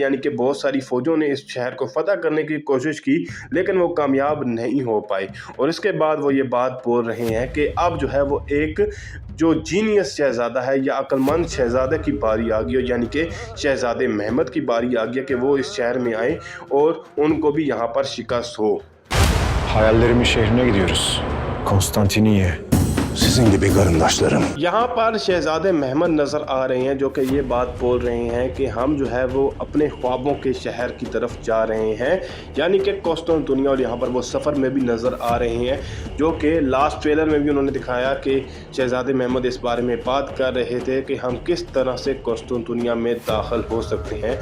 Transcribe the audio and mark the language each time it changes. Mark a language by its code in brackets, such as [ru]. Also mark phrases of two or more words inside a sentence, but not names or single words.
[hi] यानी कि बहुत सारी फ़ौजों ने इस शहर को फ़तह करने की कोशिश की लेकिन वो कामयाब नहीं हो पाई। और इसके बाद वो ये बात बोल रहे हैं कि अब जो है वो एक जो जीनियस शहज़ादा है या अक्लमंद शहज़ादे की बारी आ गई, यानी कि शहज़ादे महमद की बारी आ गई कि वो इस शहर में आए और उनको भी यहाँ पर शिकस्त हो। [tr] Hayallerimin şehrine gidiyoruz. Konstantiniye. Sizin gibi karındaşlarım. [hi] यहाँ पर शहज़ादे महमद नज़र आ रहे हैं जो कि ये बात बोल रहे हैं कि हम जो है वो अपने ख्वाबों के शहर की तरफ जा रहे हैं, यानी कि कुस्तुनतुनिया। और यहाँ पर वो सफ़र में भी नज़र आ रहे हैं जो कि [en] last trailer [hi] में भी उन्होंने दिखाया कि शहज़ादे महमद इस बारे में बात कर रहे थे कि हम किस तरह से कुस्तुनतुनिया में दाखिल हो सकते हैं।